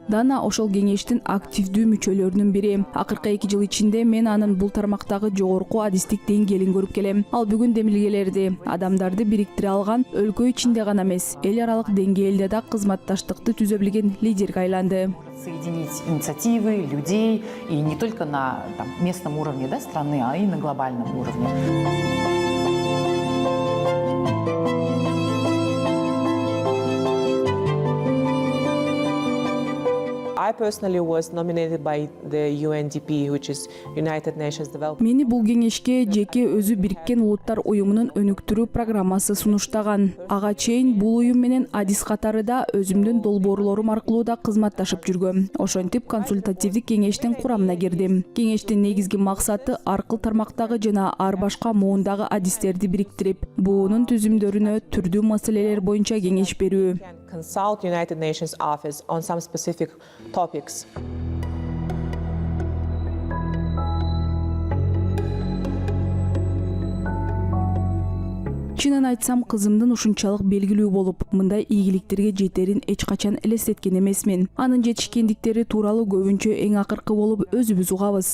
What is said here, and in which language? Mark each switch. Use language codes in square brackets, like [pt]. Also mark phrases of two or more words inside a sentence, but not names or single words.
[ky] Дана ошол кеңештин активдүү мүчөлөрүнүн бири. Акыркы 2 жыл ичинде мен анын бул тармактагы жогорку адистик деңгээлин көрүп келем. Ал бүгүн демилгелерди, адамдарды бириктире алган, өлкө ичинде гана эмес, эл аралык деңгээлде да кызматташтыкты түзө билген лидерге айланды. [ru] Соединить инициативы, людей, и не только на местном уровне, да, страны, а и на глобальном уровне. [en] I personally was nominated by the UNDP, which is United Nations Development. [ky] Мени бул кеңешке жеке өзү Бириккен Улуттар уюмунун өнүктүрүү программасы сунуштаган. Ага чейин бул уюм менен Адис катары да өзүмдүн долбоорлорум аркылуу да кызматташып жүргөм. Ошентип консультативдик кеңештин курамына кирдим. Кеңештин негизги максаты аркыл тармактагы жана ар башка муундагы адистерди бириктирип, буунун түзүмдөрүнө түрдүү маселелер боюнча кеңеш берүү. [en] Consult United Nations office on some specific topics. [ky] Чынын айтсам, кызымдын ушунчалык белгилүү болуп, мындай ийгиликтерге жетерин эч качан элестеткен эмесмин. Анын жетишкендиктери тууралуу көбүнчө эң акыркы болуп өзүбүз угабыз.